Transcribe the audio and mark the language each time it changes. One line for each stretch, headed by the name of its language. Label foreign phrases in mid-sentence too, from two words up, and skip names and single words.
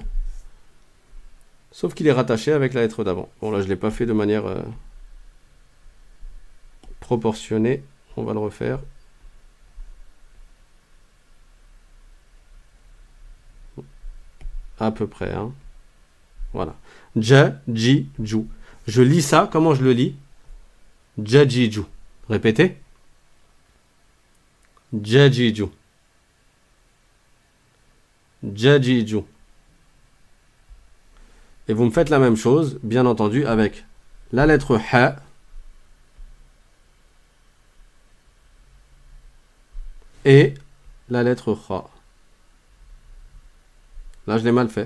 French: Sauf qu'il est rattaché avec la lettre d'avant. Bon, là, je ne l'ai pas fait de manière proportionnée. On va le refaire. À peu près. Hein. Voilà. Ja, ji, ju. Je lis ça. Comment je le lis? Ja, ji, ju. Répétez. Ja, ji, ju. Ja, ji, ju. Et vous me faites la même chose, bien entendu, avec la lettre ha. Et la lettre kha. Là, je l'ai mal fait.